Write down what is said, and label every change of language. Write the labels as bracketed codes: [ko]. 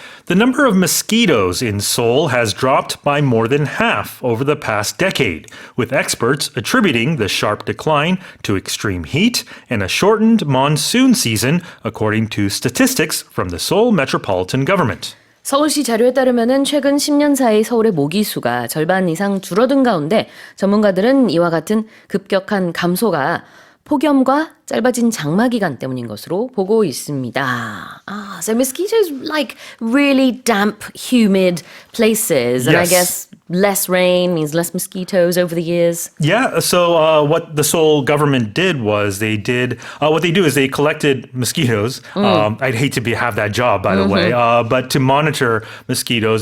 [en] The number of mosquitoes in Seoul has dropped by more than half over the past decade, with experts attributing the sharp decline to extreme heat and a shortened monsoon season, according to statistics from the Seoul Metropolitan Government. [ko] 서울시 자료에 따르면 최근 10년 사이 서울의 모기 수가 절반 이상 줄어든 가운데 전문가들은 이와 같은 급격한 감소가 폭염과 짧아진 장마 기간 때문인 것으로 보고 있습니다. [en] So mosquitoes like really damp, humid places. And I Yes. guess less rain means less mosquitoes over the years. Yeah, so what the Seoul government did was they collected mosquitoes. I'd hate to have that job, by the way, but to monitor mosquitoes.